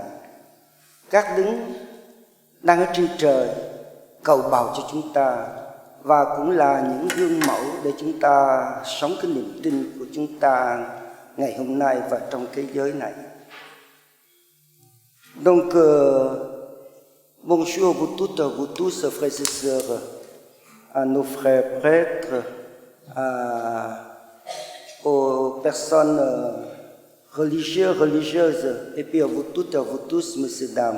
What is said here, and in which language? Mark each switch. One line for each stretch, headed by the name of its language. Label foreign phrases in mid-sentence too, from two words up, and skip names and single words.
Vietnamese: Các đấng đang ở trên trời cầu bầu cho chúng ta và cũng là những gương mẫu để chúng ta sống cái niềm tin của chúng ta ngày hôm nay và trong thế giới này.
French: Donc, bonjour vous toutes, vous tous, frères et sœurs, à nos frères prêtres, aux personnes religieuses, et puis à vous toutes, à vous tous, messieurs, dames.